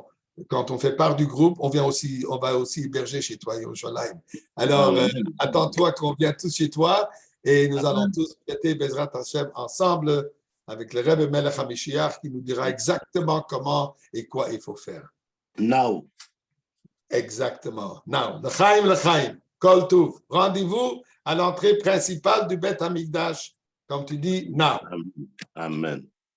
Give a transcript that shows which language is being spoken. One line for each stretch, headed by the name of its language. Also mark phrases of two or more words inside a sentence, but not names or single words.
French: Quand on fait part du groupe, on va aussi héberger chez toi, Yerushalayim. Alors, attends-toi qu'on vienne tous chez toi et nous allons tous fêter
Hebrew: בעזרת השם
French: ensemble avec le
Hebrew: רבי מלך המשיח
French: qui nous dira exactement comment et quoi il faut faire. Now. Exactement. Now.
Hebrew: לחיים. כל טוב.
French: Rendez-vous à l'entrée principale du
Hebrew: בית המקדש.
French: Comme tu dis, now. Amen.